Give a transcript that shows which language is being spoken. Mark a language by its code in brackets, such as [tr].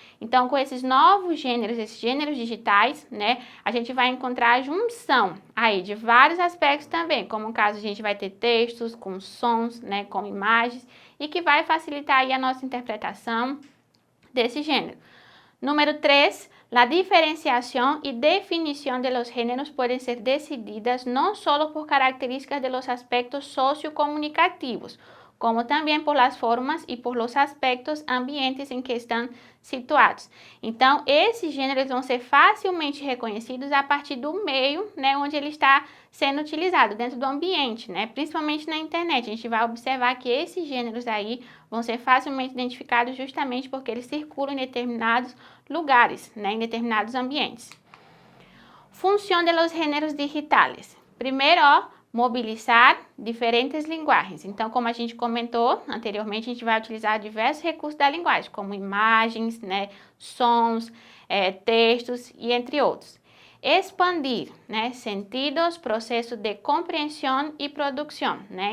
[pt] Então, com esses novos gêneros, esses gêneros digitais, né, a gente vai encontrar a junção aí de vários aspectos também, como no caso a gente vai ter textos com sons, né, com imagens, e que vai facilitar aí a nossa interpretação desse gênero. [es] Número 3, la diferenciación y definición de los géneros pueden ser decididas no solo por características de los aspectos sociocomunicativos, como também por las formas e por los aspectos ambientes [pt] em que estão situados. Então, esses gêneros vão ser facilmente reconhecidos a partir do meio, né, onde ele está sendo utilizado, dentro do ambiente, né, principalmente na internet. A gente vai observar que esses gêneros aí vão ser facilmente identificados justamente porque eles circulam em determinados lugares, né, em determinados ambientes. [es] Função de los géneros digitales. [pt] Primeiro, mobilizar diferentes linguagens. Então, como a gente comentou anteriormente, a gente vai utilizar diversos recursos da linguagem, como imagens, né, sons, textos e entre outros. Expandir, né, sentidos, processo de compreensão e produção, né?